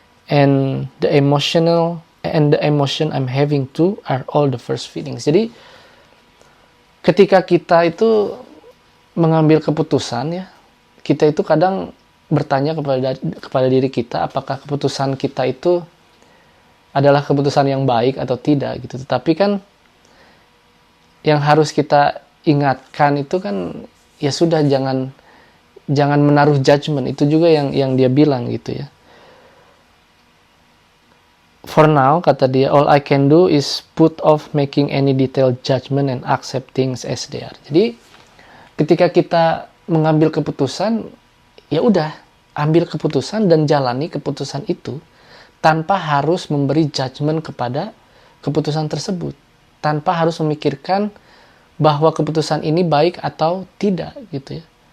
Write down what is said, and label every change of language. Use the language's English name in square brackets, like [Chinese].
[English] And the emotion I'm having too are all the first feelings. [Indonesian] Jadi ketika kita itu mengambil keputusan ya, kita itu kadang bertanya kepada diri kita apakah keputusan kita itu adalah keputusan yang baik atau tidak gitu. Tetapi kan yang harus kita ingatkan itu kan ya sudah, jangan menaruh judgment. Itu juga yang dia bilang gitu ya. [English] For now, [Indonesian] kata dia, [English] all I can do is put off making any detailed judgment and accept things as they are. [Indonesian] Jadi ketika kita mengambil keputusan, ya udah, ambil keputusan dan jalani keputusan itu tanpa harus memberi judgment kepada keputusan tersebut, tanpa harus memikirkan bahwa keputusan ini baik atau tidak gitu ya.